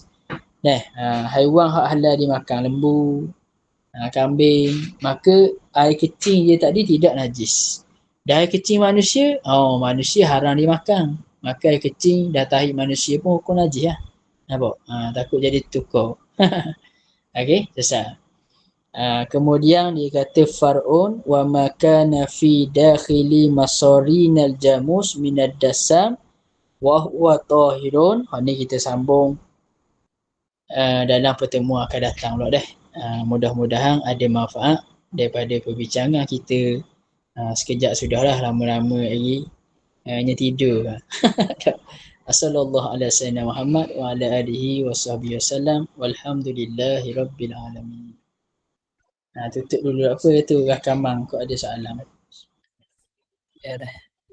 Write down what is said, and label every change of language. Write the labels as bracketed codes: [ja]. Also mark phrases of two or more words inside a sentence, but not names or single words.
[ms] Haiwan hak halal dimakan, lembu, kambing, maka air kecing dia tadi tidak najis. Dan air kecing manusia, manusia haram dimakan. Maka air kecing dan tahi manusia pun hukum najis lah. Nampak? Takut jadi tukar. Okey, selesai. Kemudian dia kata [ar] فرع وما كان في داخل مصارين الجاموس من الدسم وهو طاهر. [ms] Ni kita sambung dalam pertemuan akan datang pula dah. Mudah-mudahan ada manfaat daripada perbincangan kita. Sekejap sudahlah, lama-lama lagi hanya tidur. [ar] صلى الله عليه وسلم محمد وعلى آله وصحبه وسلم والحمد لله رب العالمين. [ms] Tutup dulu apa tu rakaman kau ada soalan. Ya dah.